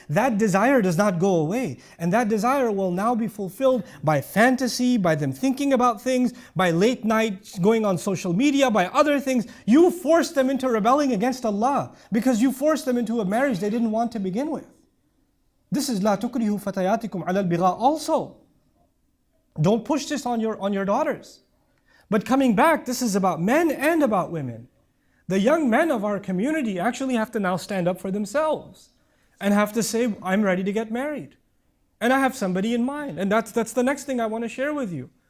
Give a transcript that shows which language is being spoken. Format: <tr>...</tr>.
<en>That desire does not go away. And that desire will now be fulfilled by fantasy, by them thinking about things, by late night going on social media, by other things. You force them into rebelling against Allah because you forced them into a marriage they didn't want to begin with. This is</en> <ar>لا تكرهوا فتياتكم على البغاء also.</ar> <en>Don't push this on your daughters. But coming back, this is about men and about women. The young men of our community actually have to now stand up for themselves and have to say, I'm ready to get married. And I have somebody in mind. And that's the next thing I want to share with you.</en>